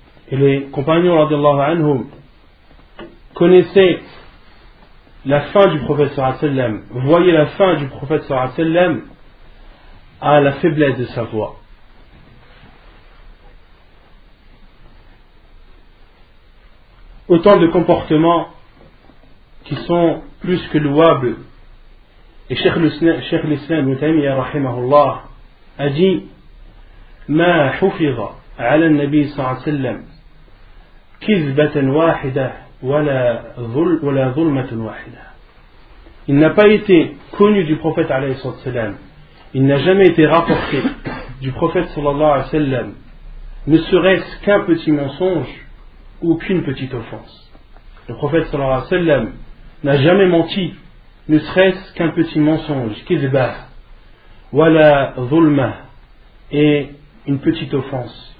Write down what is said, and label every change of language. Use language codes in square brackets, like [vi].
[fr] Et les compagnons radiallahu anhum connaissaient la fin du prophète sallallahu alayhi wa sallam, voyaient la fin du prophète sallallahu alayhi wa sallam à la faiblesse de sa voix. Autant de comportements qui sont plus que louables. Et Cheikh l'Islam Ibn Taymiyyah rahimahullah a dit: [ar] ما حفظ على النبي صلى الله عليه وسلم كذبة واحدة ولا ظلمة واحدة. [fr] Il n'a pas été connu du prophète alayhi sallam, il n'a jamais été rapporté du prophète sallallahu alayhi wa sallam, ne serait-ce qu'un petit mensonge ou qu'une petite offense. Le prophète sallallahu alayhi wa sallam n'a jamais menti, ne serait-ce qu'un petit mensonge, [ar] kizbah, wala zulma, [fr] et une petite offense.